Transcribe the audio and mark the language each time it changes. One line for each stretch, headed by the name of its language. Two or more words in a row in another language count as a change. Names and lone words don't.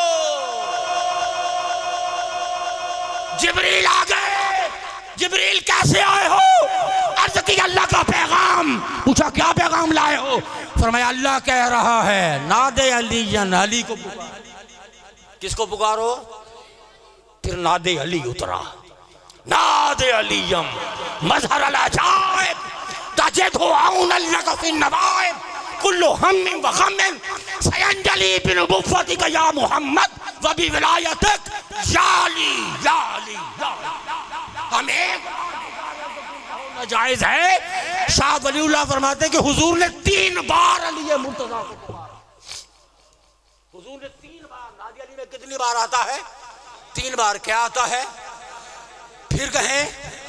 Hindi: जिब्रील आ गए। जिब्रील कैसे आए हो? अर्ज की अल्लाह का पैगाम। पूछा क्या पैगाम लाए हो? फरमाया अल्लाह कह रहा है
Arabic: ناد علي,
Hindi: अली को पुकारो। किसको पुकारो? फिर
Arabic: ناد علي
Hindi: उतरा।
Arabic: ناد علياً مظهر العجائب تجده عوناً لك في النوائب كل هم وغم سينجلي بنبوتك يا محمد وبولايتك يا علي يا علي.
Hindi: हमें जायज है। शाह वलीउल्लाह फरमाते कि हुजूर ने 3 बार अली मुर्तजा को पुकारा। हुजूर ने 3 बार,
Arabic: ناد علي
Hindi: में कितनी बार आता है? 3 बार। क्या आता है? फिर कहें